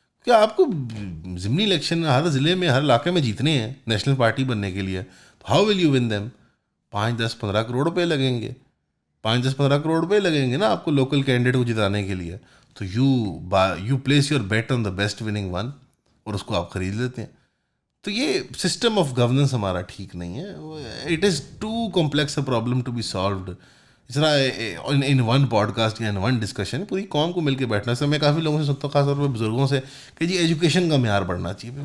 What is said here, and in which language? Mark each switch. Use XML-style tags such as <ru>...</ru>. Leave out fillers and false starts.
<ur>کیا آپ کو ضمنی الیکشن ہر ضلع میں ہر علاقے میں جیتنے ہیں نیشنل پارٹی بننے کے لیے, تو</ur> <en>How will you win them.</en> <ur>5, 10, 15 crore روپے لگیں گے, 5, 10, 15 کروڑ روپے لگیں گے نا آپ کو لوکل کینڈیڈیٹ کو جتانے کے لیے.</ur> <en>تو you place your bet on the best winning one,</en> <ur>اور اس کو آپ خرید لیتے ہیں. تو یہ</ur> <en>system of governance</en> <ur>ہمارا ٹھیک نہیں ہے.</ur> <en>It is too complex a problem to be solved.</en> <ur>اس طرح</ur> <en>in one podcast</en> <ur>یا</ur> <en>in one discussion</en> <ur>پوری قوم کو مل کے بیٹھنا. اس میں کافی لوگوں سے سنتا ہوں, خاص طور پہ بزرگوں سے, کہ جی ایجوکیشن کا معیار بڑھنا چاہیے.</ur>